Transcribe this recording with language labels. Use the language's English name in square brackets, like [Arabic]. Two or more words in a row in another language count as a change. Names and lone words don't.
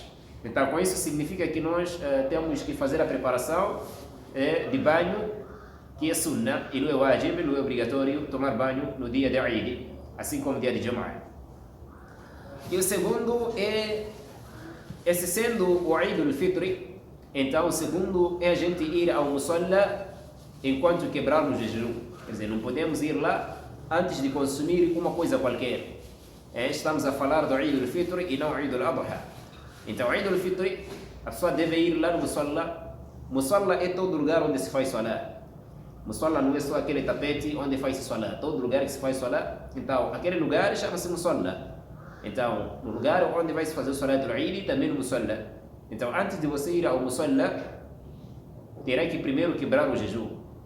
[Portuguese] Então, com isso significa que nós temos que fazer a preparação de banho, que é sunnah, e não é wajib, não é obrigatório tomar banho no dia de Eid, assim como no dia de Jum'ah. E o segundo é, esse sendo o Eid al-Fitr, então o segundo é a gente ir ao musalla enquanto quebrarmos o jejum. Quer dizer, não podemos ir lá antes de consumir uma coisa qualquer. Estamos a falar do Eid al-Fitr e não Eid al-Adha. Então, Eid al-Fitr, a pessoa deve ir lá no musalla. Musalla é todo lugar onde se faz salat. Musalla não é só aquele tapete onde faz salat. Todo lugar que se faz salat. Então, aquele lugar chama-se musalla. Então, no lugar onde vai se fazer o salat do Eid, também no musalla. Então, antes de você ir ao musalla, terá que primeiro quebrar o jejum.